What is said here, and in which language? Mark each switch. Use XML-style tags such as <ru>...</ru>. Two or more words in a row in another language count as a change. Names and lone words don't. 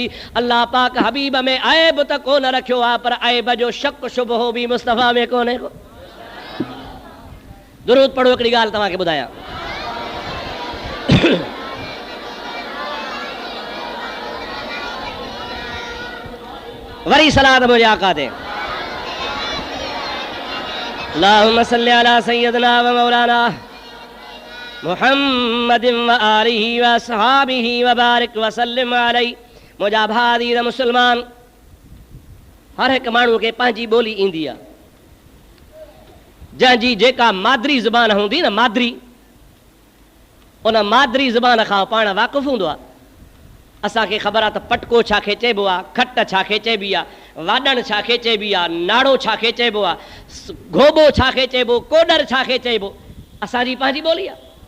<sd>अल्लाह पाक हबीब में ऐब त कोन रखियो आहे, पर ऐब जो शक शुबहो बि मुस्तफ़ा में कोन्हे को। दुरूद पढ़ो, हिकिड़ी ॻाल्हि तव्हांखे ॿुधायां। वरी सलात मुंहिंजे आका ते</sd> <ar>اللهم صل على سيدنا ومولانا محمد وآله وأصحابه وبارك وسلم عليه.</ar> <sd>मुंहिंजा भाउ दीर मुस्लमान, हर हिकु माण्हू खे पंहिंजी ॿोली ईंदी आहे, जंहिंजी जेका मादरी ज़ुबान हूंदी न, मादरी, उन मादरी ज़ुबान खां पाण वाक़ुफ़ु हूंदो आहे। असांखे ख़बर आहे त पटको छाखे चइबो आहे, खट छाखे चइबी आहे, वाॾण छाखे चइबी आहे, नाड़ो छाखे चइबो आहे, घोबो छाखे चइबो, कोडर छाखे चइबो, असांजी पंहिंजी ॿोली आहे।</sd>